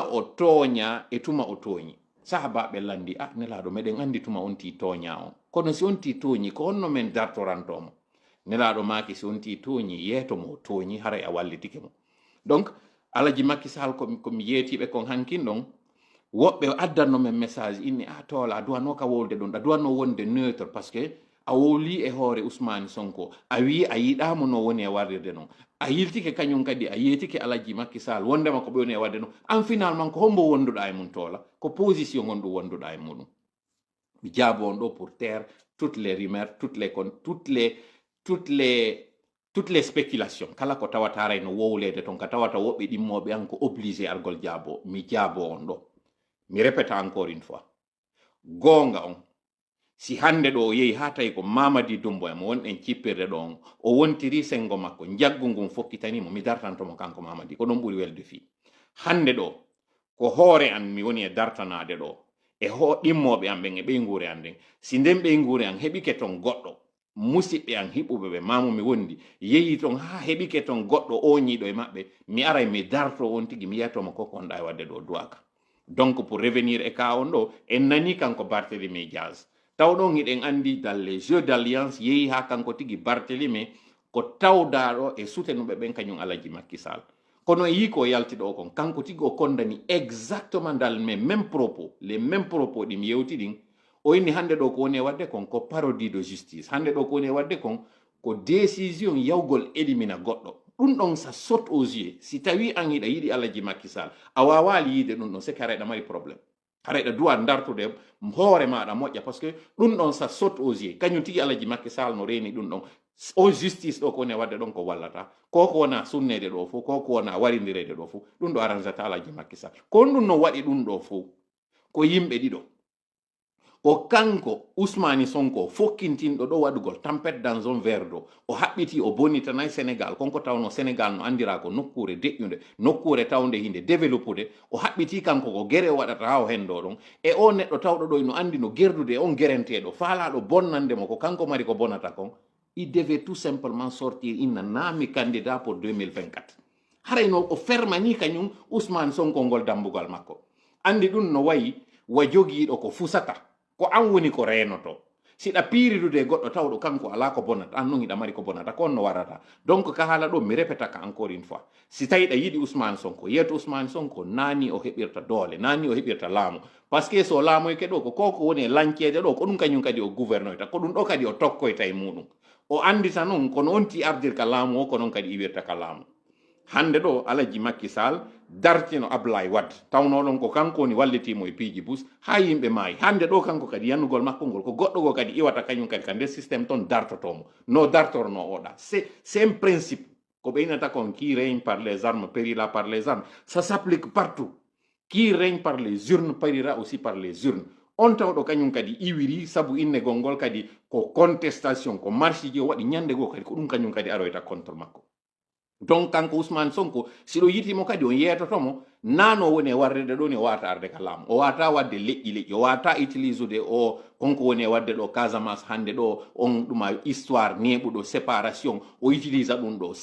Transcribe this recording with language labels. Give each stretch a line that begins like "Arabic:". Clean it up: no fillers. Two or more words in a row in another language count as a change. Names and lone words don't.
Fula: o tooña e tuma o tooñi sahabaɓe landi nelaɗo meɗen andi tuma on ti tooña on kono si on ti tooñi ko honno men dartorantomo nelaɗo maaki si on ti tooñi yeetomo o tooñi haray a wallitike mo donc Alhaji Macky Sall komi yeetiɓe kon hankin ɗon woɓɓe addanno men message inni toola a duwano ka wolde ɗon a duwano wonde
French: neutre parce que
Fula: a wowli e hoore Ousmane Sonko a wi a yiɗamo no woni e warrirde noon a yiltike kañum kadi a yeetike Alhaji Macky Sall wondema ko ɓe woni e wadde noon en finalement ko hombo wonduɗa e mum toola ko position gonɗum wonduɗa e muɗum mi jaabo on ɗo
French: pour taire toutes les rumeurs toutes les spéculations
Fula: kala ko tawataray no wowlede ton ka tawata woɓɓe ɗimmoɓe an ko obligé argol jaabo mi jaabo on ɗo mi
French: répète encore une fois
Fula: gonga on si hande ɗo o yehi ha tawi ko Mamadi Doumbouya mo wonɗen cippirde ɗo on o wontiri sengo makko jaggu ngun fokkitanimo mi dartantomo kanko Mamadi ko ɗon ɓuri welde fi hande ɗo ko hoore an mi woni e dartanade ɗo e ɗimmoɓe an ɓen e ɓeygure an nden si nden ɓeygure an heɓike ton goɗɗo musidɓe an hiɓuɓe ɓe mamo mi wondi yehi ton ha heɓike ton goɗɗo oñiɗo e maɓɓe mi aray mi darto on tigui mi yiyatomo koko onɗa e wadde ɗo duwaka
French: donc pour revenir
Fula: e ka on ɗo en nani kanko Barthélémy Diaz tawɗon hiɗen andi
French: dans les jeux d'alliance
Fula: yehi ha kanko tigui Barthélémy ko tawdaɗo e sutenuɓe ɓen kañum Alhaji Macky Sall kono e yi ko yaltiɗo kon kanko tigui o kondani exactement
French: dans les mêmes propos
Fula: ɗi mi yewti ɗin o inni hande ɗo ko woni e wadde kon ko
French: parodie de justice
Fula: hande ɗo ko woni e wadde kon ko décision yawgol élimina goɗɗo ɗum ɗon
French: ça saute aux yeux
Fula: si tawi an hiɗa yiɗi Alhaji Macky Sall a wawali yiide ɗum ɗon
French: c'est que
Fula: haɗa mari probléme haɗa duwa dartude hoore maɗa moƴƴa
French: par ce que
Fula: ɗum ɗon
French: ça saute aux yeux
Fula: kañum tigui Alhaji Macky Sall no reeni ɗum ɗon o justice ɗo ko woni e wadde ɗon ko wallata ko wona sunnede ɗo fof ko wona warindirede ɗo fof ɗum ɗo arrangata Alhaji Macky Sall ko ɗum no waɗi ɗum ɗo fof ko yimɓe ɗiɗo o kanko Ousmane Sonko fokkintinɗo ɗo waɗugol
French: tempête dans un verre d'eau
Fula: o haɓɓiti o bonitanayi Sénégal konko tawno Sénégal no andira ko nokkure deƴƴude nokkure tawde hinde développude o haɓɓiti kanko ko guere o waɗata ha o hendo ɗon e o neɗɗo tawɗo ɗo no andi no gerdude on guerenteɗo faalaɗo bonnandemo ko kanko mari ko bonata kon
French: il devait tout simplement sortir
Fula: inna naami
French: candidat pour 2024
Fula: harayno o fermani kañum Ousmane Sonko ngol dambugal makko andi ɗum no wayi wa jogiiɗo ko fusata ko an woni ko reenoto siɗa piiridude goɗɗo tawɗo kanko ala ko bonata an non hiɗa mari ko bonata ko on no warata donc ka haala ɗo mi répéta ka
French: encore une fois
Fula: si tawi ɗa yiɗi Ousmane Sonko yeeto Ousmane Sonko naani o heɓirta doole naani o heɓirta laamu
French: par ce que
Fula: so laamoyke ɗo ko koko woni e lancede ɗo ko ɗum kañum kadi o gouvernoyta ko ɗum ɗo kadi o tokkoyta e muɗum o andita noon kono onti ardirka laamu o ko noon kadi iwirta ka laamu hande ɗo Alhaji Macky Sall dartino Abdoulaye Wade tawnoɗon ko kanko woni wallitimo e piiji bus ha yimɓe maayi hande ɗo kanko kadi yannugol makko ngol ko goɗɗo go kadi iwata kañum kadi ka nder systéme toon dartotomo no dartorno oɗa
French: c'est un principe
Fula: ko ɓeynata kon
French: qui règne par les armes périra par les armes ça s'applique partout qui règne par les urnes périra aussi par les urnes
Fula: on tawɗo kañum kadi iwiri sabu innegol ngol kadi ko contestation ko marche ji o waɗi ñande goo kadi ko ɗum kañum kadi aroyta contre makko donc kanko Ousmane Sonko siɗo yitimo kadi on yeetotomo nano woni warde ɗo ne wata arde ka laamu o wata wadde leƴƴi o wata utilisede o konko woni wadde ɗo Casamance hande ɗo on ɗuma histoire neɓuɗo séparation o utilisa ɗum ɗo.